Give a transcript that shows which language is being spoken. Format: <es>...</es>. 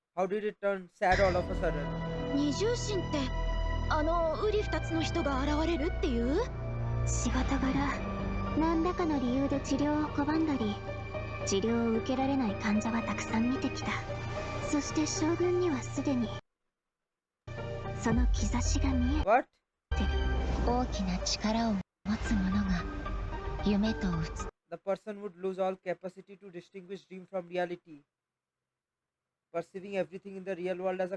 <en>How did it turn sad all of a sudden?</en> <ja>二重心ってあの瓜二つの人が現れるっていう？仕事柄何らかの理由で治療を拒んだり治療を受けられない患者はたくさん見てきた。そして将軍にはすでにその兆しが見え</ja> <en>What?</en> <ja>てる。大きな力を持つ者が夢とうつ</ja> <en>The person would lose all capacity to distinguish dream from reality, perceiving everything in the real world as a</en>